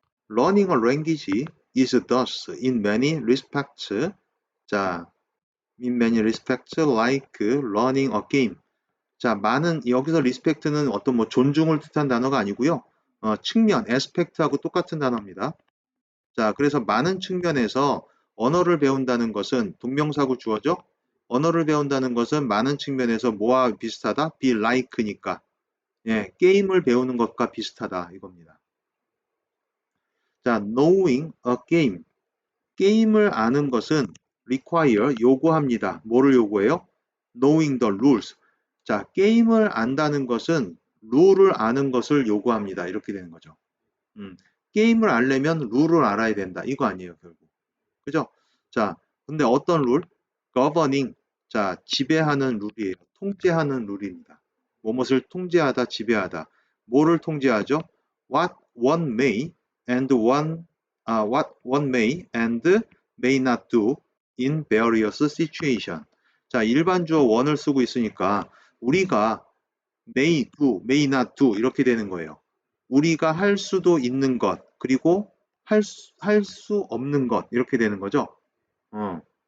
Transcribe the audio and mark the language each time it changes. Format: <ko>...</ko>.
<en>Learning a language is thus in many respects 자, in many respects like learning a game.</en> <ko>자, 많은 여기서 리스펙트는 어떤 뭐 존중을 뜻한 단어가 아니고요. 측면, 에스펙트하고 똑같은 단어입니다. 자, 그래서 많은 측면에서 언어를 배운다는 것은 동명사구 주어죠. 언어를 배운다는 것은 많은 측면에서 뭐와 비슷하다? be like니까. 예, 게임을 배우는 것과 비슷하다 이겁니다.</ko> <en>자, knowing a game.</en> <ko>게임을 아는 것은 require 요구합니다. 뭐를 요구해요?</ko> <en>knowing the rules.</en> <ko>자, 게임을 안다는 것은 룰을 아는 것을 요구합니다. 이렇게 되는 거죠. 게임을 알려면 룰을 알아야 된다. 이거 아니에요, 결국. 그죠? 자, 근데 어떤 룰? governing. 자, 지배하는 룰이에요. 통제하는 룰입니다. 무엇을 통제하다, 지배하다. 뭐를 통제하죠?</ko> <en>What one may and what one may and may not do in various situation.</en> <ko>자, 일반 주어 one을 쓰고 있으니까 우리가</ko> <en>may do, may not do</en> <ko>이렇게 되는 거예요. 우리가 할 수도 있는 것, 그리고 할 수 없는 것 이렇게 되는 거죠. 어.</ko>